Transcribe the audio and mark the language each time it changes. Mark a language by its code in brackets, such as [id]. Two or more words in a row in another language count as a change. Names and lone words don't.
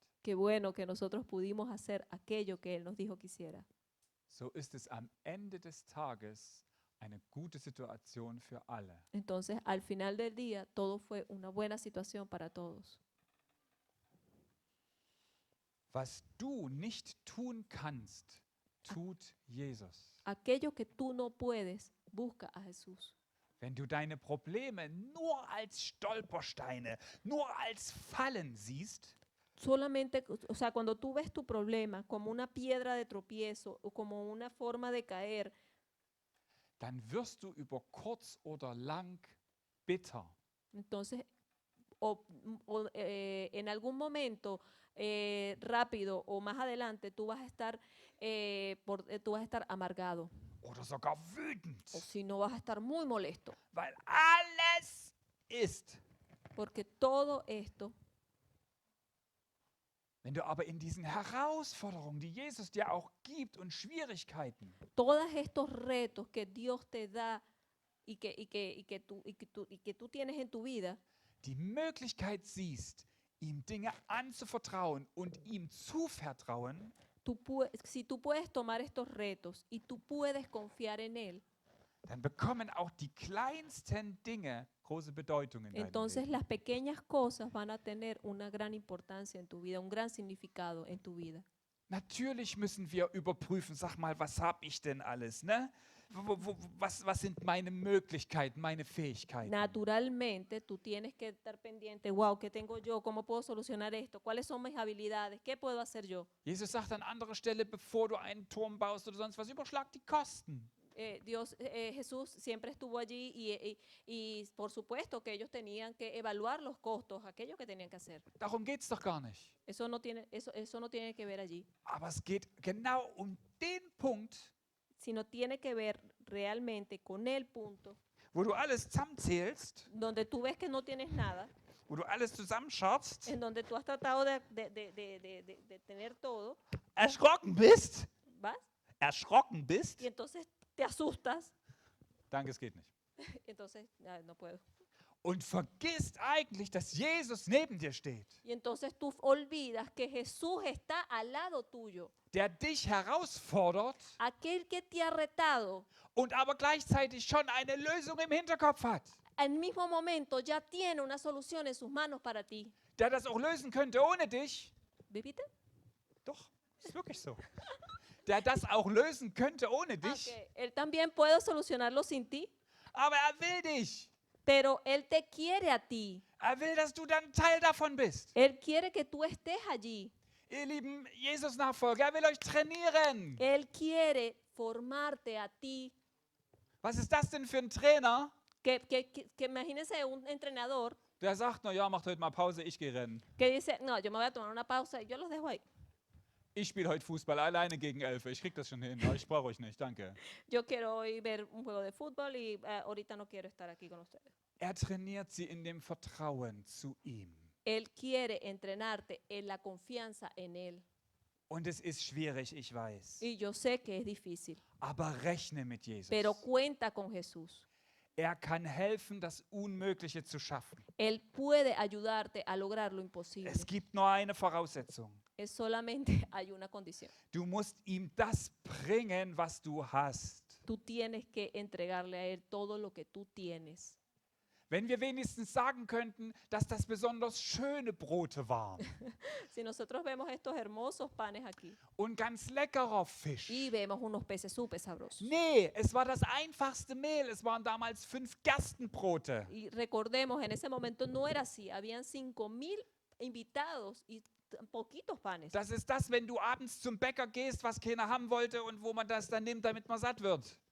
[es] Qué bueno que nosotros pudimos hacer aquello que Él nos dijo que hiciera. [de] So ist es am Ende des Tages eine gute Situation für alle. [es] Entonces, al final del día, todo fue una buena situación para todos. [de] Was du nicht tun kannst, tut Jesus. [es] Aquello que tú no puedes, busca a Jesús. [de] Wenn du deine Probleme nur als Stolpersteine, nur als Fallen siehst, [es] Solamente, o sea, cuando tú ves tu problema como una piedra de tropiezo o como una forma de caer, [de] dann wirst du über kurz oder lang bitter. [es] entonces, en algún momento rápido o más adelante, tú vas a estar, tú vas a estar amargado. [de] Oder sogar wütend, [es] O si no, vas a estar muy molesto. [de] weil alles ist. [es] Porque todo esto, [de] Wenn du aber in diesen Herausforderungen, die Jesus dir auch gibt und Schwierigkeiten, [es] todos estos retos que Dios te da y que tú tienes en tu vida, [de] die Möglichkeit siehst, ihm Dinge anzuvertrauen und ihm zuvertrauen, [es] si tú puedes tomar estos retos y tú puedes confiar en Él, [de] dann bekommen auch die kleinsten Dinge große Bedeutung in deinem [es] entonces [de] Leben. [es] las pequeñas cosas van a tener una gran importancia en tu vida, un gran significado en tu vida. [de] Natürlich müssen wir überprüfen, sag mal, was habe ich denn alles, ne? Was sind meine Möglichkeiten, meine Fähigkeiten? [es] Naturalmente, tú tienes que estar pendiente, wow, ¿qué tengo yo? ¿Cómo puedo solucionar esto? ¿Cuáles son mis habilidades? ¿Qué puedo hacer yo? [de] Jesus sagt an anderer Stelle, bevor du einen Turm baust oder sonst was, überschlag die Kosten. [es] Jesús siempre estuvo allí y por supuesto que ellos tenían que evaluar los costos, aquello que tenían que hacer. [de] Darum geht es doch gar nicht. [es] Eso no tiene que ver allí, [de] Aber es geht genau um den Punkt, [es] sino tiene que ver realmente con el punto [de] wo du alles zusammenzählst, [es] donde tú ves que no tienes nada, [de] wo du alles zusammenscharzt, [es] en donde tú has tratado de tener todo, [de] erschrocken bist, [es] y entonces te asustas, [de] danke, es geht nicht. [es] entonces no puedo. [de] und vergisst eigentlich, dass Jesus neben dir steht, [es] Y entonces tú olvidas que Jesús está al lado tuyo. [de] der dich herausfordert [es] Aquel que te ha retado, [de] und aber gleichzeitig schon eine Lösung im Hinterkopf hat, [es] al mismo momento ya tiene una solución en sus manos para ti. [de] der das auch lösen könnte ohne dich. [es] ¿Viviste? [de] Doch, ist wirklich so. Der das auch lösen könnte ohne dich, [es] Aunque Él también puede solucionarlo sin ti, [de] aber er will dich. [es] pero Él te quiere a ti. [de] Er will, dass du dann Teil davon bist. [es] Él quiere que tú estés allí. [de] Ihr lieben Jesus-Nachfolger, er will euch trainieren. [es] Él quiere formarte a ti. [de] Was ist das denn für ein Trainer, [es] Que imagínense un entrenador [de] der sagt, na ja, macht heute mal Pause, ich gehe rennen. [es] que dice, no, yo me voy a tomar una pausa y yo los dejo ahí. [de] Ich spiele heute Fußball alleine gegen Elfe. Ich krieg das schon hin. Ich brauche euch nicht, danke. [es] Yo quiero hoy ver un juego de fútbol y ahorita no quiero estar aquí con ustedes. [de] Er trainiert sie in dem Vertrauen zu ihm. [es] Él quiere entrenarte en la confianza en Él. [de] Und es ist schwierig, ich weiß. [es] Y yo sé que es difícil, [de] Aber rechne mit Jesus. [es] pero cuenta con Jesús. [de] Er kann helfen, das Unmögliche zu schaffen. [es] Él puede ayudarte a lograr lo imposible. [de] Es gibt nur eine Voraussetzung. [es] Es solamente hay una condición. [de] Du musst ihm das bringen, was du hast. [es] Tú tienes que entregarle a Él todo lo que tú tienes. [de] Wenn wir wenigstens sagen könnten, dass das besonders schöne Brote waren [es] Si nosotros vemos estos hermosos panes aquí [de] und ganz leckerer Fisch. [es] y vemos unos peces súper sabrosos. [de] Nee, es war das einfachste Mehl. Es waren damals 5 Gerstenbrote. [es] Y recordemos, en ese momento no era así. Habían 5.000 invitados y poquitos panes. [de] Das ist das, wenn du abends zum Bäcker gehst, was keiner haben wollte und wo man das dann nimmt, damit man satt wird.